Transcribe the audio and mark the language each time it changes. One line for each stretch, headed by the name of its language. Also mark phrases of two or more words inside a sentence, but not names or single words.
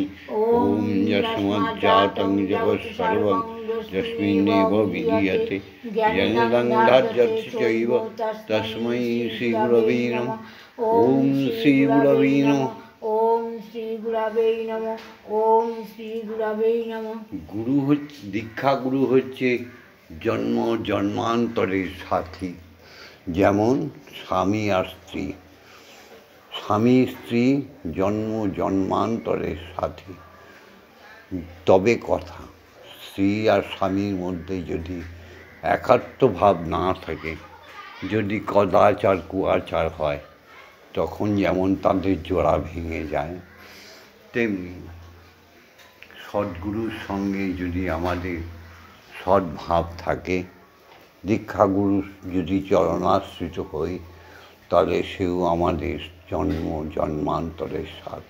Sanskrit: ওম যস্মাজ্জাतं জগৎসর্বং যস্মিন্নেব বিধীয়তে জনनं ধার্যস্য চৈব তস্मै শ্রীগুরবে নমঃ। ওম শ্রীগুরবে নমঃ। ওম শ্রীগুরবে নমঃ। ওম শ্রীগুরবে নমঃ।
Bangla: গুরু হচ্ছে, দীক্ষা গুরু হচ্ছে জন্ম জন্মান্তরের সাথী। যেমন স্বামী আর স্ত্রী, স্বামী স্ত্রী জন্ম জন্মান্তরের সাথী। তবে কথা, স্ত্রী আর স্বামীর মধ্যে যদি একাত্ম ভাব না থাকে, যদি কদাচার কুয়াচার হয়, তখন যেমন তাদের জোড়া ভেঙে যায়, তেমনি সদ্গুরুর সঙ্গে যদি আমাদের সদ্ভাব থাকে, দীক্ষাগুরু যদি চরণাশ্রিত হই, তাহলে সেও আমাদের জন্ম জন্মান্তরের সাথে।